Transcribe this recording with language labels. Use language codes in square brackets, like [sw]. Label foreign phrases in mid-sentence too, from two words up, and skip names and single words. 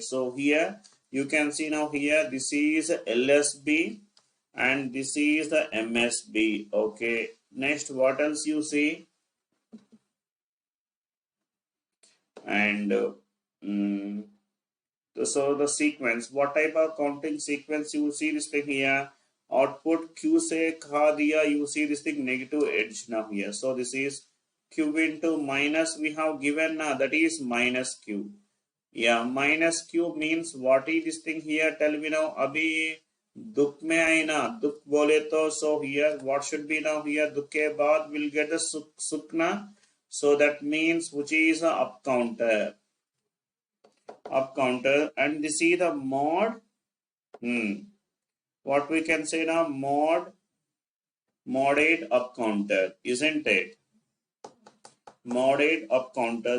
[en] So here you can see now here, this is LSB and this is the MSB. Okay. Next, what else you see? And so the sequence, what type of counting sequence you see this thing here? Output Q [hi] से खा दिया, [en] you see this thing negative edge now here. So this is Q into minus we have given now, that is minus Q. Yeah, minus Q means what is this thing here? Tell me now. [hi] अभी दुख में आई ना, दुख बोले तो, [en] so here what should be now here? [hi] दुख के बाद [en] will get the [hi] सुख ना. [en] So that means which is a up counter. Up counter, and this is the mod. What we can say now, mod 8 up counter, isn't it? Mod 8 up counter.